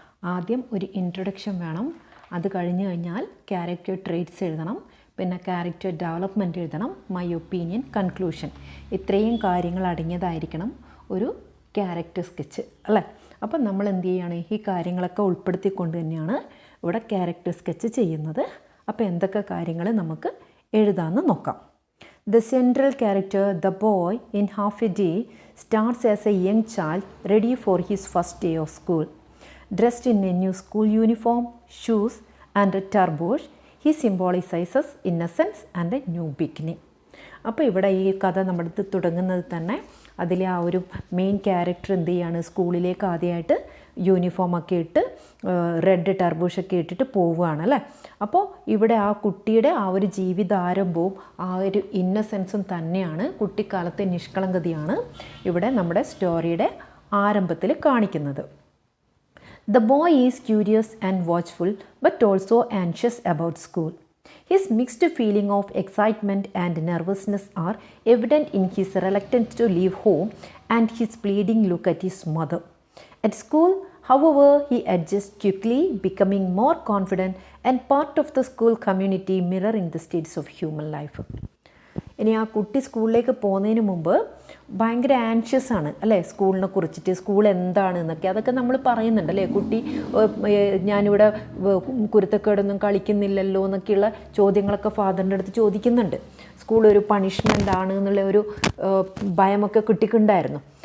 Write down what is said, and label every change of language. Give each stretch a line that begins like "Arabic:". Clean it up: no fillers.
Malayalam: ആദ്യം ഒരു ഇൻട്രൊഡക്ഷൻ വേണം, അത് കഴിഞ്ഞ് കഴിഞ്ഞാൽ ക്യാരക്ടർ ട്രേറ്റ്സ് എഴുതണം, പിന്നെ ക്യാരക്ടർ ഡെവലപ്മെൻറ്റ് എഴുതണം, മൈ ഒപ്പീനിയൻ, കൺക്ലൂഷൻ. ഇത്രയും കാര്യങ്ങൾ അടങ്ങിയതായിരിക്കണം ഒരു ക്യാരക്ടർ സ്കെച്ച് അല്ലേ. അപ്പം നമ്മൾ എന്ത് ചെയ്യുകയാണ്? ഈ കാര്യങ്ങളൊക്കെ ഉൾപ്പെടുത്തിക്കൊണ്ട് തന്നെയാണ് ഇവിടെ ക്യാരക്ടർ സ്കെച്ച് ചെയ്യുന്നത്. അപ്പോൾ എന്തൊക്കെ കാര്യങ്ങൾ നമുക്ക് എഴുതാമെന്ന് നോക്കാം.
English: The central character, the boy in Half a Day, starts as a young child ready for his first day of school. Dressed in a new school uniform, shoes and a turbosh, he symbolizes innocence and a new beginning.
Malayalam: അപ്പോൾ ഇവിടെ ഈ കഥ നമ്മുടെ അടുത്ത് തുടങ്ങുന്നത് തന്നെ അതിലെ ആ ഒരു മെയിൻ ക്യാരക്ടർ എന്ത് ചെയ്യാണ്, സ്കൂളിലേക്ക് ആദ്യമായിട്ട് യൂണിഫോമൊക്കെ ഇട്ട് റെഡ് ടർബൂഷൊക്കെ ഇട്ടിട്ട് പോവുകയാണ് അല്ലേ. അപ്പോൾ ഇവിടെ ആ കുട്ടിയുടെ ആ ഒരു ജീവിതാരംഭവും ആ ഒരു ഇന്നസെൻസും തന്നെയാണ്, കുട്ടിക്കാലത്തെ നിഷ്കളങ്കതയാണ് ഇവിടെ നമ്മുടെ സ്റ്റോറിയുടെ ആരംഭത്തിൽ കാണിക്കുന്നത്.
English: The boy is curious and watchful but also anxious about school. His mixed feeling of excitement and nervousness are evident in his reluctance to leave home and his pleading look at his mother. At school, however, he adjusts quickly, becoming more confident and part of the school community, mirroring the stages of human life.
Malayalam: ഇനി ആ കുട്ടി സ്കൂളിലേക്ക് പോകുന്നതിന് മുമ്പ് ഭയങ്കര anxious ആണ് അല്ലേ, സ്കൂളിനെ കുറിച്ചിട്ട്, സ്കൂൾ എന്താണ് എന്നൊക്കെ അതൊക്കെ നമ്മൾ പറയുന്നുണ്ട് അല്ലേ. കുട്ടി ഞാനിവിടെ കുരുത്തക്കേടൊന്നും കളിക്കുന്നില്ലല്ലോ എന്നൊക്കെയുള്ള ചോദ്യങ്ങളൊക്കെ ഫാദറിൻ്റെ അടുത്ത് ചോദിക്കുന്നുണ്ട്. സ്കൂൾ ഒരു പണിഷ്മെൻ്റ് ആണ് എന്നുള്ള ഒരു ഭയമൊക്കെ കുട്ടിക്കുണ്ടായിരുന്നു.